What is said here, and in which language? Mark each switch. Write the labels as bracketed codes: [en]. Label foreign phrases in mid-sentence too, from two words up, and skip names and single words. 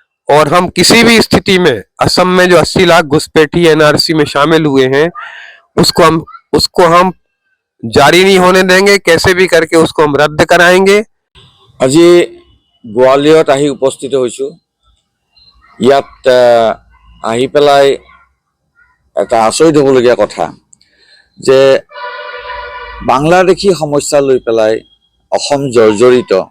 [hi] और हम किसी भी स्थिति में असम में जो 80 लाख घुसपैठी एनआरसी में शामिल हुए हैं उसको हम जारी नहीं होने देंगे। कैसे भी करके उसको हम रद्द कराएंगे। [as] আজি গোৱালিয়ৰত আহি উপস্থিত হৈছোঁ। ইয়াত আহি পেলাই এটা আচৰিত হ'বলগীয়া কথা যে বাংলাদেশী সমস্যা লৈ পেলাই অসম জৰ্জৰিত।